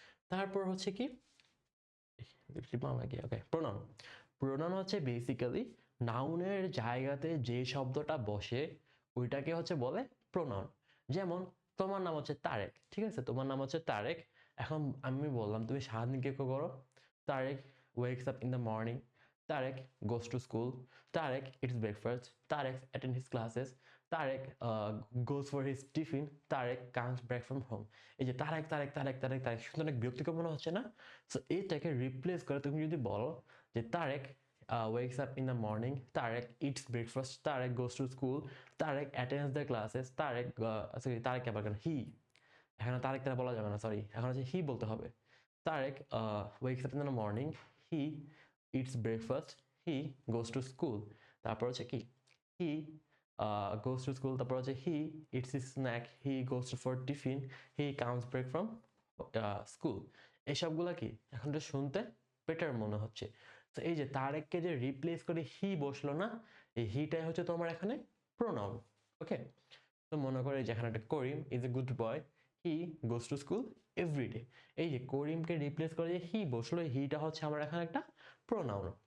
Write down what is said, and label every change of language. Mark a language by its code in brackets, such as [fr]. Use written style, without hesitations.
[bn] তারপর হচ্ছে কি ওকে, প্রোনাউন। প্রোনাউন হচ্ছে বেসিক্যালি নাউনের জায়গাতে যে শব্দটা বসে ওইটাকে হচ্ছে বলে প্রোনাউন। যেমন তোমার নাম হচ্ছে তারেক, ঠিক আছে, তোমার নাম হচ্ছে তারেক। এখন আমি বললাম তুমি সারাদিন কি করো? [en] Tarek wakes up in the morning, Tarek goes to school, Tarek eats breakfast, Tarek attends his classes, Tarek goes for his tiffin, Tarek comes back from home. [bn] এই যে তারেক তারেক তারেক তারেক তারেক, শুনতে অনেক বিরক্তিকর মনে হচ্ছে না? সো এইটাকে রিপ্লেস করে তুমি যদি বলো যে Tarique [en] wakes up in the morning, Tarek eats breakfast, Tarek goes to school, Tarek attends the classes, Tarek sorry [bn] Tarique আবার কেন হি, এখানে তারেক তারা বলা যাবে না, সরি, এখন হচ্ছে হি বলতে হবে। [en] Tarek wakes up in the morning, he eats breakfast, he goes to school। [bn] তারপর হচ্ছে কি, [en] he goes to school, [bn] তারপর হচ্ছে [en] he eats his snack, he goes for tiffin, he comes back from school। [bn] এইসবগুলা কি এখন তো শুনতে বেটার মনে হচ্ছে। তো এই যে তারেককে যে রিপ্লেস করে হি বসলো না, এই হিটাই হচ্ছে তোমার এখানে প্রোনাউন। ওকে, তো মনে করে যেখানে একটা [en] Karim is a good boy, he goes to school everyday. [bn] এই যে করিমকে রিপ্লেস করে যে হি বসলো, হিটা হচ্ছে আমার এখানে একটা প্রোনাউন।